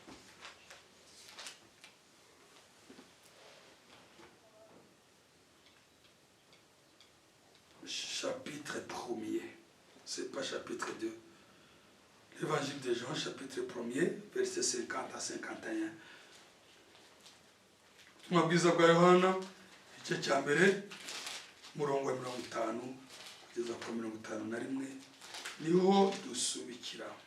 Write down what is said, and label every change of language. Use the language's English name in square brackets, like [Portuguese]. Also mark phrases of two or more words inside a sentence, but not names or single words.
[French] Chapitre 1er, c'est pas chapitre 2. L'évangile de Jean, chapitre 1er, versets 50 à 51. [Kinyarwanda] Mabwiza bwa Yohana, igice cya mbere, murongo wa 50 kugeza ku 51, niho dusubikira.